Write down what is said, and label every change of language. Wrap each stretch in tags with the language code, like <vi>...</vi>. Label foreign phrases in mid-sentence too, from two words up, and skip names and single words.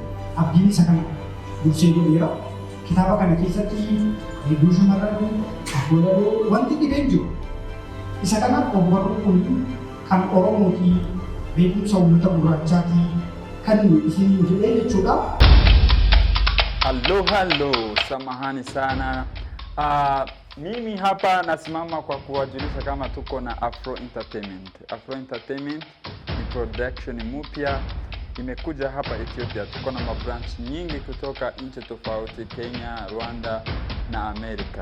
<om>Abdiin isa kana dursee godheera. Kitaaba kana keessatti hedduu shamarran abboolaa wanti dhibeen jiru. Isa kanaaf ogbarruun kun kan Oromootii beekumsa uummata gurraachaatii kan isin jedhee jechuudha.</om> <sw>Hello, samahani sana. Mimi hapa nasimama kwa kuwajulisha kama tuko na Afro Entertainment. Afro Entertainment ni production mpya imekuja hapa Ethiopia. Tuko na mabranch nyingi kutoka nchi tofauti, Kenya, Rwanda na Amerika.</sw>